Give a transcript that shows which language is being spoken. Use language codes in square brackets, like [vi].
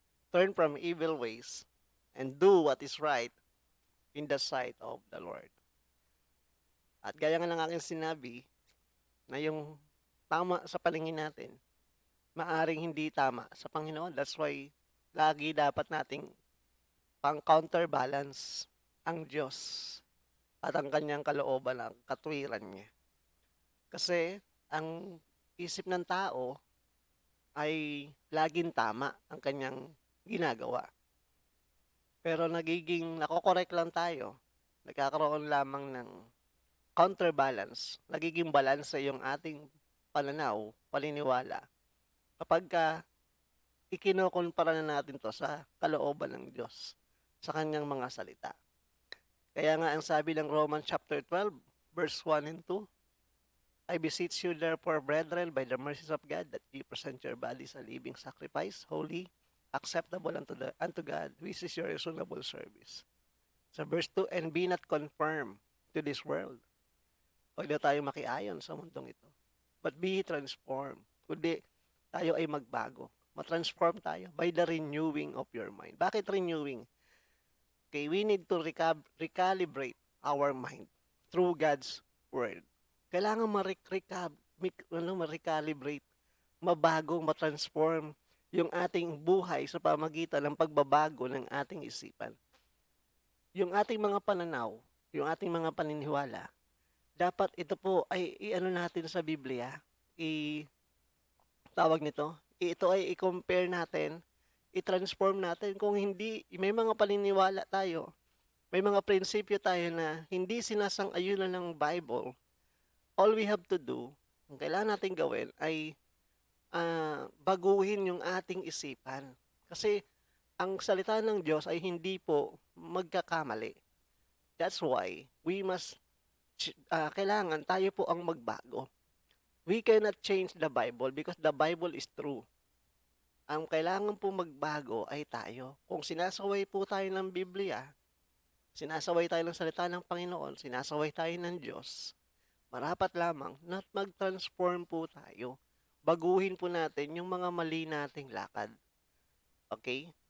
[en] Turn from evil ways and do what is right in the sight of the Lord. [tl] At gaya nga ng aking sinabi, na yung tama sa paningin natin, maaring hindi tama sa Panginoon. [en] That's why [tl] lagi dapat nating pang-counterbalance ang Diyos at ang kanyang kalooban, ang katwiran niya. Kasi ang isip ng tao ay laging tama ang kanyang ginagawa. Pero nakokorek lang tayo. Nagkakaroon lamang ng counterbalance. Nagiging balance yung ating pananaw, paniniwala. Kapag ikinokumpara na natin to sa kalooban ng Diyos, sa kanyang mga salita. Kaya nga ang sabi ng [en] Romans chapter 12, verse 1 and 2, I beseech you therefore, brethren, by the mercies of God, that ye present your bodies a living sacrifice, holy, acceptable unto God, which is your reasonable service. Sa verse 2, and be not conformed to this world. [tl] Huwag na tayo makiayon sa mundong ito. [en] But be transformed. [tl] Kundi tayo ay magbago. Matransform tayo [en] by the renewing of your mind. [tl] Bakit [en] renewing? Okay, we need to recalibrate our mind through God's Word. [tl] Kailangan ma-recalibrate, mabago, matransform yung ating buhay sa pamagitan ng pagbabago ng ating isipan. Yung ating mga pananaw, yung ating mga paniniwala, dapat ito po ay i-ano natin sa Biblia, ito ay i-compare natin, i-transform natin. Kung hindi, may mga paniniwala tayo, may mga prinsipyo tayo na hindi sinasang-ayunan ng Bible, [en] all we have to do, [tl] ang kailangan natin gawin ay baguhin yung ating isipan. Kasi ang salita ng Diyos ay hindi po magkakamali. [en] That's why we must, [tl] kailangan tayo po ang magbago. [en] We cannot change the Bible because the Bible is true. [tl] Ang kailangan po magbago ay tayo. Kung sinasaway po tayo ng Biblia, sinasaway tayo ng salita ng Panginoon, sinasaway tayo ng Diyos, marapat lamang na mag-transform po tayo. Baguhin po natin yung mga mali nating lakad. Okay?